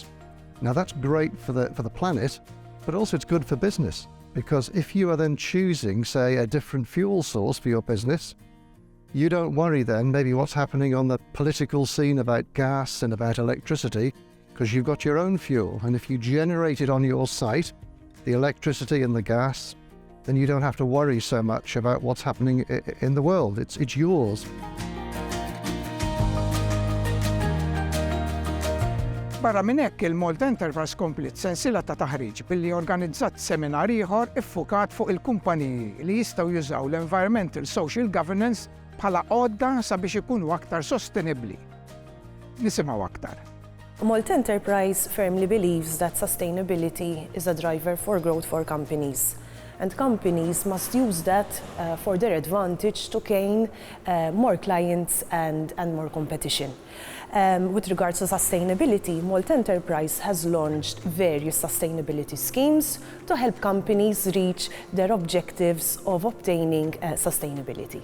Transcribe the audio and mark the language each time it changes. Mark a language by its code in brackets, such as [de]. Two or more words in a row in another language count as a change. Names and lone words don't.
[en] Now that's great for the planet, but also it's good for business because if you are then choosing, say, a different fuel source for your business, you don't worry then maybe what's happening on the political scene about gas and about electricity because you've got your own fuel. And if you generate it on your site, the electricity and the gas, then you don't have to worry so much about what's happening in the world. It's yours. [mt] Barra minn hekk il-Malta Enterprise komplet sensiela ta' taħriġ billi organizzat seminar ieħor iffukat fuq il-kumpaniji li jistgħu jużaw l-Environmental Social Governance bħala għodda sabiex ikunu aktar sostenibbli. Nisimgħu aktar. [en] Malta Enterprise firmly believes that sustainability is a driver for growth for companies. And companies must use that for their advantage to gain more clients and more competition. With regards to sustainability, Malta Enterprise has launched various sustainability schemes to help companies reach their objectives of obtaining sustainability.